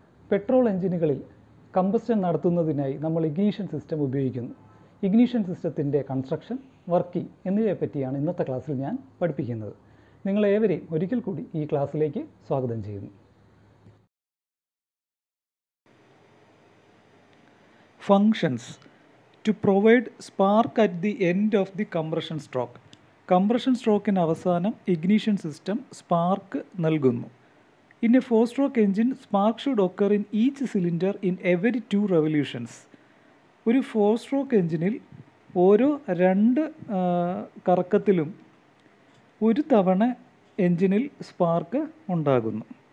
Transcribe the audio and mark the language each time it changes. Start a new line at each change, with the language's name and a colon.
Malayalam: Petrol എഞ്ചിനുകളിൽ combustion നടത്തുന്നതിനായി നമ്മൾ ignition system ഉപയോഗിക്കുന്നു. ഇഗ്നീഷൻ സിസ്റ്റത്തിൻ്റെ കൺസ്ട്രക്ഷൻ, വർക്കിംഗ് എന്നിവയെ പറ്റിയാണ് ഇന്നത്തെ ക്ലാസ്സിൽ ഞാൻ പഠിപ്പിക്കുന്നത്. നിങ്ങളേവരെയും ഒരിക്കൽ കൂടി ഈ ക്ലാസ്സിലേക്ക് സ്വാഗതം ചെയ്യുന്നു.
English: Functions to provide spark at the end of the compression stroke.
Malayalam: Compression സ്ട്രോക്കിന് അവസാനം ഇഗ്നീഷൻ സിസ്റ്റം സ്പാർക്ക് നൽകുന്നു.
English: In a 4-stroke engine spark should occur in each cylinder in every 2 revolutions.
Malayalam: ഒരു 4-stroke എഞ്ചിനിൽ ഓരോ 2 കറക്കത്തിലും ഒരു തവണ എഞ്ചിനിൽ സ്പാർക്ക് ഉണ്ടാകുന്നു.